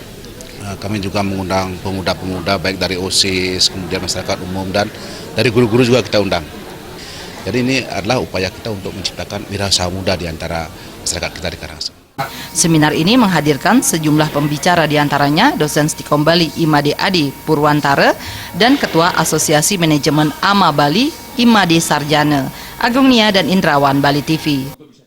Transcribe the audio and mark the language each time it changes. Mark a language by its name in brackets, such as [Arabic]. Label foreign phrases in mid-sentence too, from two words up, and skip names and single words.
[Indonesian] Kami juga mengundang pemuda-pemuda baik dari OSIS, kemudian masyarakat umum, dan dari guru-guru juga kita undang. Jadi ini adalah upaya kita untuk menciptakan wirausaha muda di antara masyarakat kita di Karangasem. Seminar ini menghadirkan sejumlah pembicara diantaranya dosen Stikom Bali Imade Adi Purwantara dan Ketua Asosiasi Manajemen AMA Bali Imade Sarjana, Agung Nia dan Indrawan Bali TV.